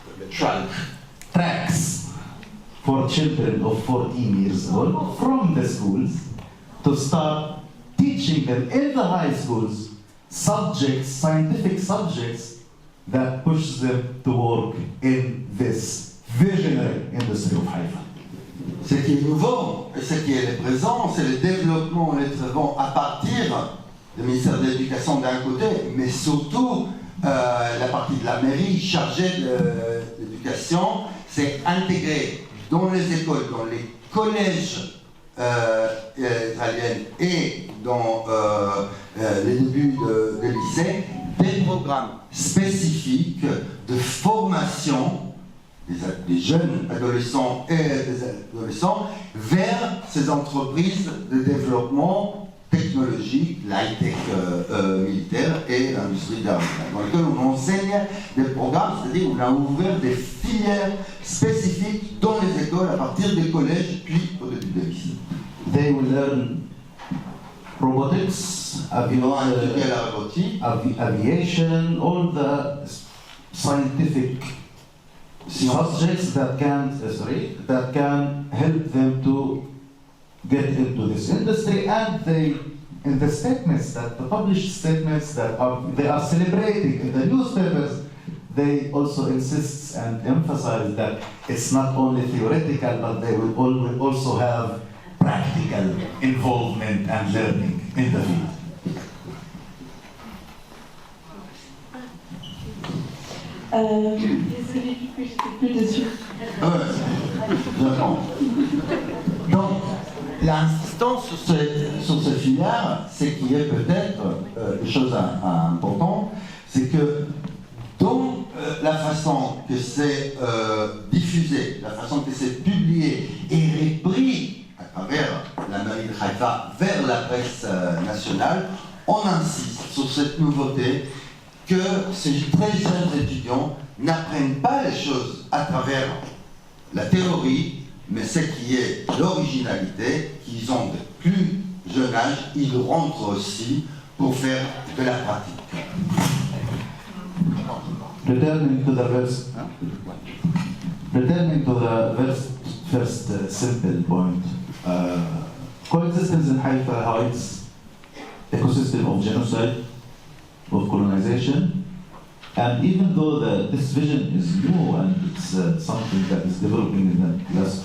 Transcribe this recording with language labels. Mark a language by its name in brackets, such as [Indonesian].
[English] tracks for children of 14 years old from the schools to start teaching them in the high schools subjects, scientific subjects that push them to work in this visionary industry of Haifa. [French] Ce qui est nouveau et ce qui est présent, c'est le développement et les travaux à partir du ministère de l'Éducation d'un côté, mais surtout la partie de la mairie chargée de l'éducation, c'est intégrer dans les écoles, dans les collèges israéliens et dans les débuts de lycée, des programmes spécifiques de formation des jeunes adolescents et des adolescents vers ces entreprises de développement technologique, l'high-tech militaire et l'industrie d'armes, dans lesquels on enseigne des programmes, c'est-à-dire on a ouvert des filières spécifiques dans les écoles à partir des collèges puis au début des lycées. [English] They will learn robotics, [French] La robotique, [English] aviation, all the scientific subjects that can help them to get into this industry, and they, in the statements that the published statements that they are celebrating in the newspapers, they also insist and emphasize that it's not only theoretical, but they will also have practical involvement and learning in the field. [French] Désolée, du coup, j'étais plus dessus. J'attends. Donc, l'insistance sur ces filières, c'est qu'il y a peut-être une chose importante, c'est que dans la façon que c'est diffusé, la façon que c'est publié et repris à travers la mairie de Haïfa vers la presse nationale, on insiste sur cette nouveauté que ces très jeunes étudiants n'apprennent pas les choses à travers la théorie, mais ce qui est l'originalité, qu'ils ont de plus jeune âge, ils rentrent aussi pour faire de la pratique. [English] Returning to the first simple point, coexistence in Haifa hides ecosystem of genocide, of colonization, and even though this vision is new and it's something that is developing in the